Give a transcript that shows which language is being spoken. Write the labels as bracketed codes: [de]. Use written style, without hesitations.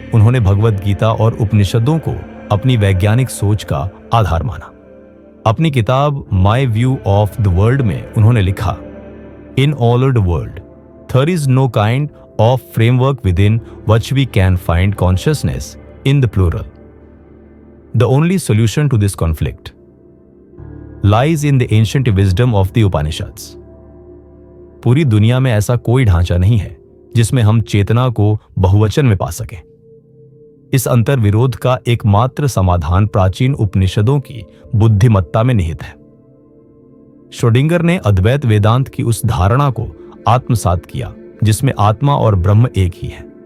[hi] उन्होंने भगवद गीता और उपनिषदों को अपनी वैज्ञानिक सोच का आधार माना। अपनी किताब my view of the world में उन्होंने लिखा, [en] In ordered world there is no kind of framework within which we can find consciousness in the plural. The only solution to this conflict lies in the ancient wisdom of the Upanishads. [hi] पूरी दुनिया में ऐसा कोई ढांचा नहीं है जिसमें हम चेतना को बहुवचन में पा सकें। इस अंतर विरोध का एकमात्र समाधान प्राचीन उपनिषदों की बुद्धिमत्ता में निहित है। श्रोडिंगर ने अद्वैत वेदांत की उस धारणा को आत्मसात किया जिसमें आत्मा और ब्रह्म एक ही है।